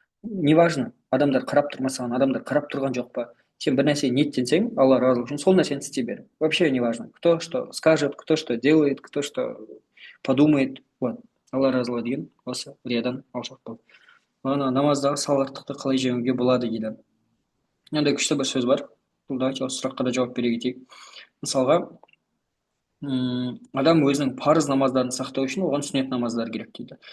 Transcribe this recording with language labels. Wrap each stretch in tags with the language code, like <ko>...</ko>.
<kk>Неважно, адамдар қарап тұрмасаған, адамдар қарап тұрған жоқ па, сен бір нәрсе ниеттенсең, Алла разылығы үшін сол нәрсені істей бер.</kk> <ru>Вообще неважно, кто что скажет, кто что делает, кто что подумает. Вот.</ru> <kk>Алла разылығы деген осы риядан алшақ бол. Ана намаздағы салғырттықты қалай жеңуге болады дейді. Мынандай күшті бір сөз бар. Бұл давайте осы сұраққа да жауап бере кетейік. Мысалға, адам өзінің парыз намаздарын сақтау үшін оған сүннет намаздар керек дейді.</kk>